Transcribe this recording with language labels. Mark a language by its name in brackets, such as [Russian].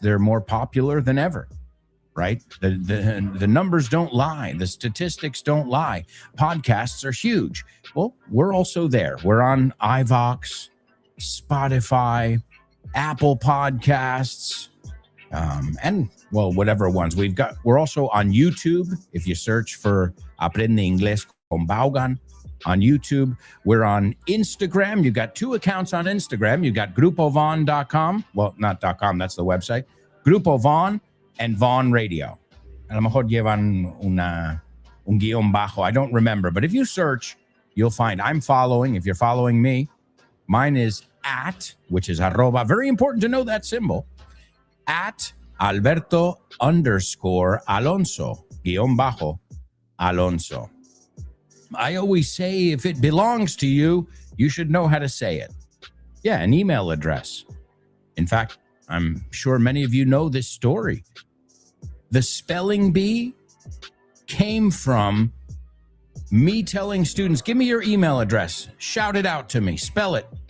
[English] They're more popular than ever, right? The numbers don't lie. The statistics don't lie. Podcasts are huge. Well, we're also there. We're on iVox, Spotify, Apple Podcasts, and, well, whatever ones we've got. We're also on YouTube. If you search for Aprende Inglés con Vaughan on YouTube. We're on Instagram. You've got two accounts on Instagram. You've got grupovaughn.com. Well, not .com. That's the website. Grupo Vaughn and Vaughn Radio. [Spanish] A lo mejor llevan un guión bajo. [English] I don't remember. But if you search, you'll find I'm following. If you're following me, mine is @ which is arroba. Very important to know that symbol. @ Alberto _Alonso, guión bajo, Alonso. I always say if it belongs to you, you should know how to say it. Yeah, an email address. In fact, I'm sure many of you know this story. The spelling bee came from me telling students, give me your email address, shout it out to me, spell it.